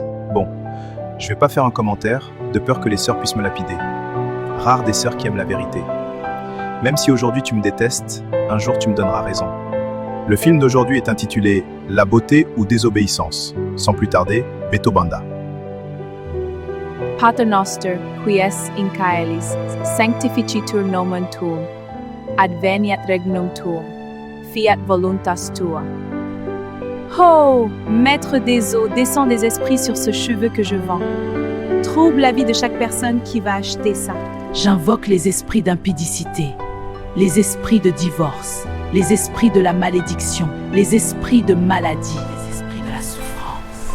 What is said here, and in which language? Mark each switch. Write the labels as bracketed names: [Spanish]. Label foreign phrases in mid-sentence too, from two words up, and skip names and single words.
[French] Bon, je vais pas faire un commentaire, de peur que les sœurs puissent me lapider. Rares des sœurs qui aiment la vérité. Même si aujourd'hui tu me détestes, un jour tu me donneras raison. Le film d'aujourd'hui est intitulé « La beauté ou désobéissance ». Sans plus tarder, Beto Banda. [Latin] Pater noster, qui es in caelis, sanctificitur nomen tuum, adveniat regnum tuum, fiat voluntas tua. [French] Oh, maître des eaux, descends des esprits sur ce cheveu que je vends. Trouble la vie de chaque personne qui va acheter ça. J'invoque les esprits d'impudicité, les esprits de divorce, les esprits de la malédiction, les esprits de maladie, les esprits de la souffrance.